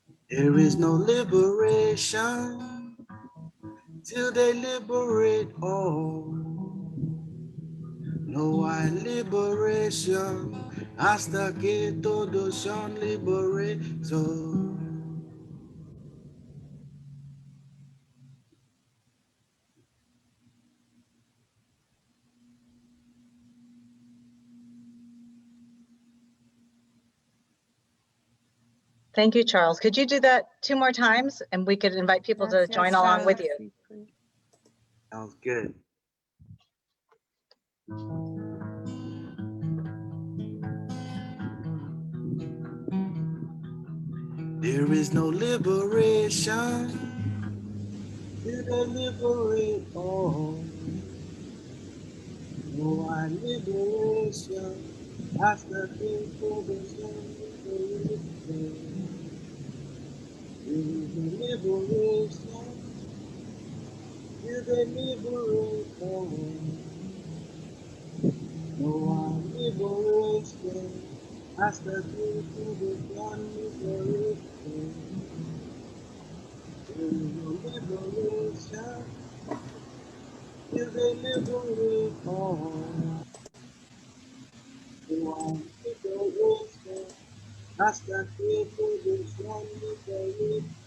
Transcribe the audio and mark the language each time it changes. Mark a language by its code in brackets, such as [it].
[en] there is no liberation till they liberate all. [es] No hay liberation hasta que todos son liberados. [en] Thank you, Charles. Could you do that 2 more times and we could invite people to join along with you? Sounds good. There is no liberation till they liberate all. [es] No hay liberation hasta que todos son liberados. [en] There is no liberation till they liberate all. [es] No hay liberation hasta que todos son liberados. [en] There is no liberation till they liberate all. [es] No hay liberation hasta que todos son liberados.